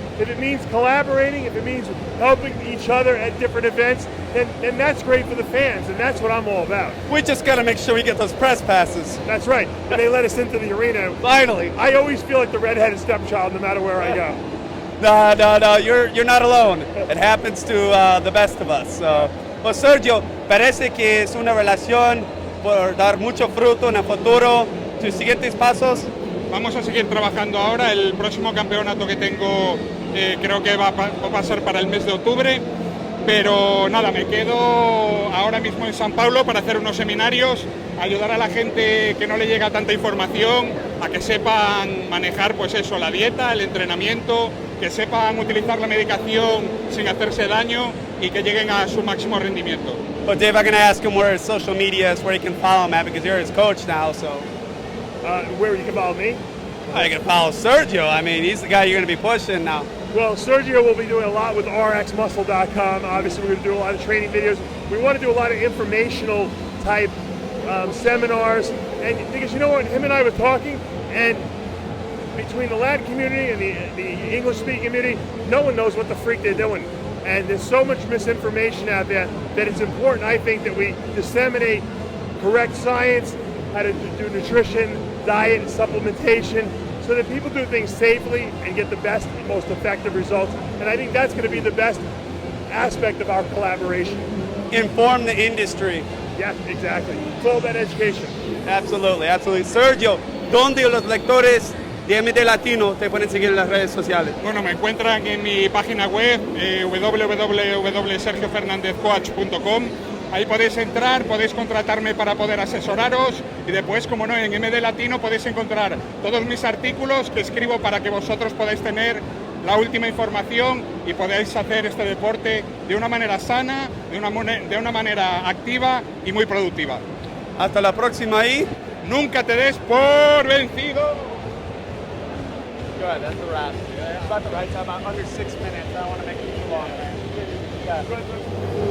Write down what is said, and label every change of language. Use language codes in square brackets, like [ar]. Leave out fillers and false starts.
[en] If it means collaborating, if it means helping each other at different events, then that's great for the fans, and that's what I'm all about. We just got to make sure we get those press passes. That's right. And they let us into the arena. Finally. I always feel like the redheaded stepchild no matter where I go. No, you're not alone. It happens to the best of us. [es] So, pues Sergio, parece que es una relación por dar mucho fruto en el futuro. ¿Tus siguientes pasos? Vamos a seguir trabajando ahora. El próximo campeonato que tengo creo que va a pasar para el mes de octubre. Pero nada, me quedo ahora mismo en San Paulo para hacer unos seminarios, ayudar a la gente que no le llega tanta información, a que sepan manejar pues eso, la dieta, el entrenamiento, que sepan utilizar la medicación sin hacerse daño y que lleguen a su máximo rendimiento. [en] But Dave, I'm going to ask him where his social media is, where he can follow him at, because you're his coach now, so. Where you can follow me? You can follow Sergio. I mean, he's the guy you're going to be pushing now. Well, Sergio will be doing a lot with rxmuscle.com. Obviously, we're going to do a lot of training videos. We want to do a lot of informational type seminars. And because you know what, him and I were talking, and between the Latin community and the English-speaking community, no one knows what the freak they're doing. And there's so much misinformation out there that it's important, I think, that we disseminate correct science, how to do nutrition, diet, and supplementation, so that people do things safely and get the best and most effective results. And I think that's going to be the best aspect of our collaboration. Inform the industry. Yeah, exactly. It's all about education. Absolutely. [es] Sergio, ¿dónde los lectores de MDLatino te pueden seguir en las redes sociales? Bueno, me encuentran en mi página web www.sergiofernandezcoach.com. Ahí podéis entrar, podéis contratarme para poder asesoraros y después, como no, en MDLatino podéis encontrar todos mis artículos que escribo para que vosotros podáis tener la última información y podáis hacer este deporte de una manera sana, de una manera activa y muy productiva. Hasta la próxima y nunca te des por vencido. [en] Good, that's a wrap. It's about the right time, under 6 minutes. I don't want to make it too long. Yeah.